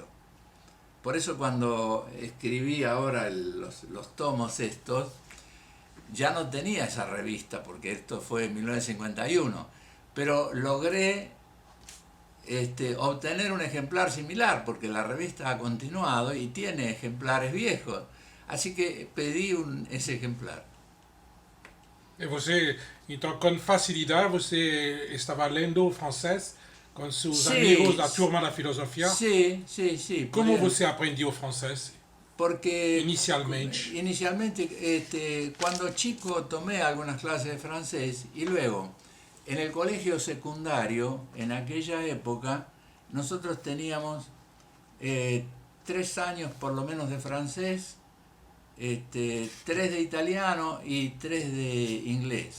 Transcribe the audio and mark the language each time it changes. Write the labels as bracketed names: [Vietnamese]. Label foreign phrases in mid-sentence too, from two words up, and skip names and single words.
[Spanish] Por eso cuando escribí ahora los tomos estos, ya no tenía esa revista, porque esto fue en 1951, pero logré obtener un ejemplar similar, porque la revista ha continuado y tiene ejemplares viejos. Así que pedí ese ejemplar. [Portuguese] E você, então, com facilidade, você estava lendo francês com seus amigos da turma da filosofia? [Spanish] Sí, sí, sí. [Portuguese] Como você aprendeu francês? [Spanish] Porque inicialmente, cuando chico tomé algunas clases de francés y luego en el colegio secundario, en aquella época, nosotros teníamos 3 años por lo menos de francés, 3 de italiano y 3 de inglés.